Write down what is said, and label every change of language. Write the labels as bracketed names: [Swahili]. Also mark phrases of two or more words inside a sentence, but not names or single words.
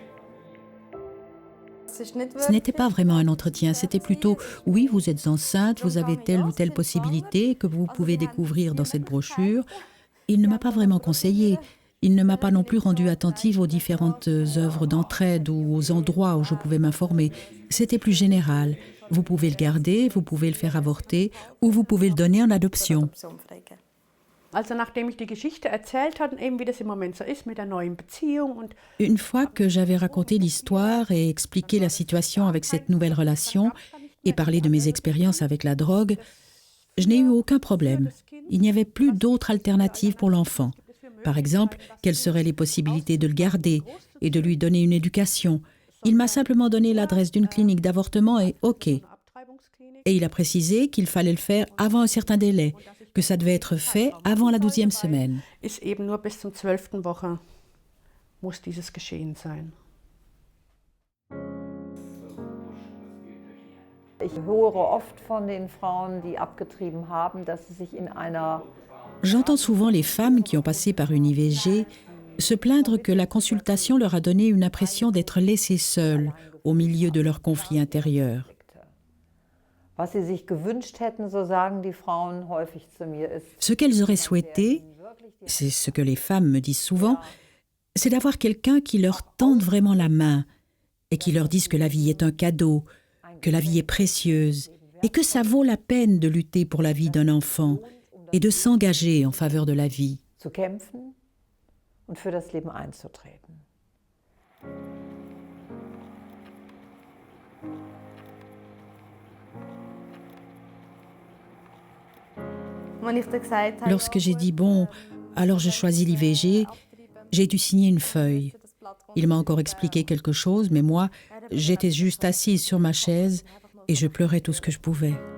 [French] Ce n'était pas vraiment un entretien, c'était plutôt « oui, vous êtes enceinte, vous avez telle ou telle possibilité que vous pouvez découvrir dans cette brochure ». Il ne m'a pas vraiment conseillé. Il ne m'a pas non plus rendue attentive aux différentes œuvres d'entraide ou aux endroits où je pouvais m'informer. C'était plus général. Vous pouvez le garder, vous pouvez le faire avorter ou vous pouvez le donner en adoption. [German] Also nachdem ich die Geschichte erzählt hatte, eben wie das im Moment so ist mit der neuen Beziehung und [French] Une fois que j'avais raconté l'histoire et expliqué la situation avec cette nouvelle relation et parlé de mes expériences avec la drogue, je n'ai eu aucun problème. Il n'y avait plus d'autres alternatives pour l'enfant. Par exemple, quelles seraient les possibilités de le garder et de lui donner une éducation. Il m'a simplement donné l'adresse d'une clinique d'avortement et OK. Et il a précisé qu'il fallait le faire avant un certain délai, que ça devait être fait avant la 12e semaine. [German] ist eben nur bis zum 12. Woche muss dieses geschehen sein. Ich höre oft von den Frauen, die abgetrieben haben, dass sie sich in einer [French] J'entends souvent les femmes qui ont passé par une IVG se plaindre que la consultation leur a donné une impression d'être laissées seules au milieu de leurs conflits intérieurs. [German] was sie sich gewünscht hätten, so sagen die Frauen häufig zu mir, ist, [French] Ce qu'elles auraient souhaité, c'est ce que les femmes me disent souvent, c'est d'avoir quelqu'un qui leur tende vraiment la main et qui leur dise que la vie est un cadeau, que la vie est précieuse et que ça vaut la peine de lutter pour la vie d'un enfant et de s'engager en faveur de la vie. [German] zu kämpfen und für das Leben einzutreten. [French] Lorsque j'ai dit « bon, alors je choisis l'IVG », j'ai dû signer une feuille. Il m'a encore expliqué quelque chose, mais moi, j'étais juste assise sur ma chaise et je pleurais tout ce que je pouvais.